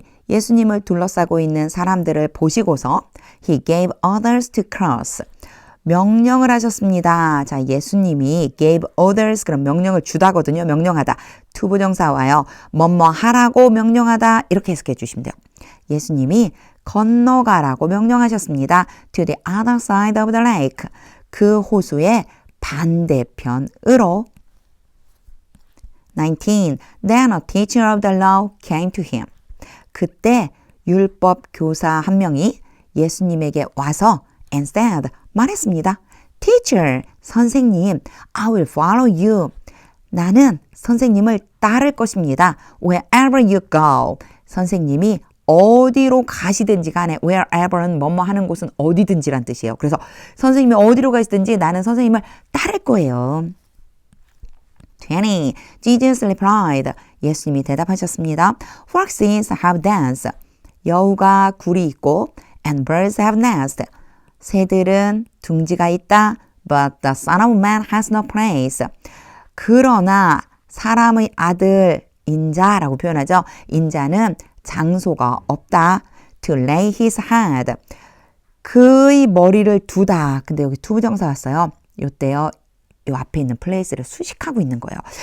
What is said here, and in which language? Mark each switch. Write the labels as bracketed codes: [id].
[ko] 예수님을 둘러싸고 있는 사람들을 보시고서 [en] He gave others to cross. [ko] 명령을 하셨습니다. 자, 예수님이 [en] gave others, [ko] 그럼 명령을 주다거든요. 명령하다. 투부정사 와요. 뭐뭐 하라고 명령하다. 이렇게 해석해 주시면 돼요. 예수님이 건너가라고 명령하셨습니다. [en] To the other side of the lake. [ko] 그 호수의 반대편으로. 19. [en] Then a teacher of the law came to him. [ko] 그때 율법 교사 한 명이 예수님에게 와서 [en] and said, [ko] 말했습니다. [en] Teacher, [ko] 선생님, [en] I will follow you. [ko] 나는 선생님을 따를 것입니다. [en] Wherever you go. [ko] 선생님이 어디로 가시든지 간에 wherever는 뭐뭐 하는 곳은 어디든지란 뜻이에요. 그래서 선생님이 어디로 가시든지 나는 선생님을 따를 거예요. [en] 20. Jesus replied. [ko] 예수님이 대답하셨습니다. [en] Foxes have dens. [ko] 여우가 굴이 있고 [en] and birds have nests. [ko] 새들은 둥지가 있다. [en] But the son of man has no place. [ko] 그러나 사람의 아들 인자라고 표현하죠. 인자는 장소가 없다. [en] To lay his head. [ko] 그의 머리를 두다. 근데 여기 투부정사 왔어요. 요때요. 요 앞에 있는 place를 수식하고 있는 거예요.